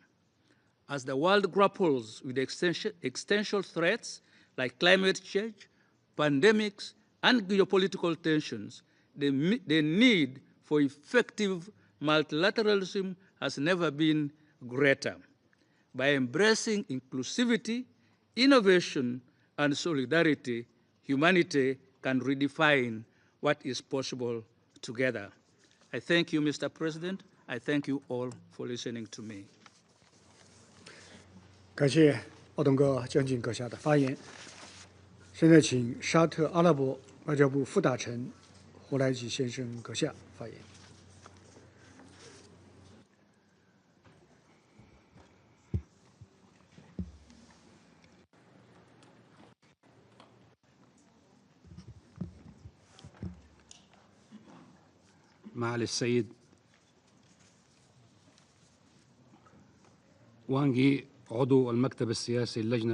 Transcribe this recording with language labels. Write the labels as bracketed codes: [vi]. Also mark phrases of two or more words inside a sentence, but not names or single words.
[en] As the world grapples with existential threats like climate change, pandemics, and geopolitical tensions, the need for effective multilateralism has never been greater. By embracing inclusivity, innovation, and solidarity, humanity can redefine what is possible together. I thank you, Mr. President. I thank you all for listening to me. [zh] 感谢奥东哥将军阁下的发言。现在请沙特阿拉伯外交部副大臣胡来吉先生阁下发言。 [ar] معالي السيد وانغي عضو المكتب السياسي اللجنة